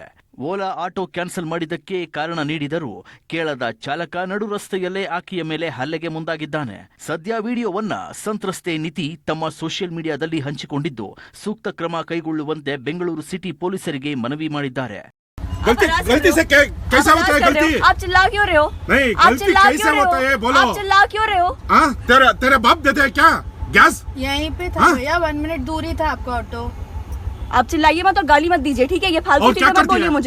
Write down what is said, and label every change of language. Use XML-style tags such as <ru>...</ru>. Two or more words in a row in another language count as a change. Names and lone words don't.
<kn>ಓಲಾ ಆಟೋ ಕ್ಯಾನ್ಸಲ್ ಮಾಡಿದ್ದಕ್ಕೆ ಕಾರಣ ನೀಡಿದರೂ ಕೇಳದ ಚಾಲಕ ನಡು ರಸ್ತೆಯಲ್ಲೇ ಆಕೆಯ ಮೇಲೆ ಹಲ್ಲೆಗೆ ಮುಂದಾಗಿದ್ದಾನೆ. ಸದ್ಯ ವಿಡಿಯೋವನ್ನ ಸಂತ್ರಸ್ತೆ ನಿತಿ ತಮ್ಮ ಸೋಷಿಯಲ್ ಮೀಡಿಯಾದಲ್ಲಿ ಹಂಚಿಕೊಂಡಿದ್ದು, ಸೂಕ್ತ ಕ್ರಮ ಕೈಗೊಳ್ಳುವಂತೆ ಬೆಂಗಳೂರು ಸಿಟಿ ಪೊಲೀಸರಿಗೆ ಮನವಿ ಮಾಡಿದ್ದಾರೆ.</kn> <hi>गलती से कैसा होता है गलती? आप चिल्ला क्यों रहे हो? नहीं, गलती कैसा होता है बोलो? आप चिल्ला क्यों रहे हो? हाँ, तेरे बाप देते हैं क्या गैस? यहीं पे था भैया, 1 मिनट दूर ही था आपका ऑटो। आप चिल्लाइए मत और गाली मत दीजिए, ठीक है? ये फालतू चीजें मत बोलिए मुझे।</hi>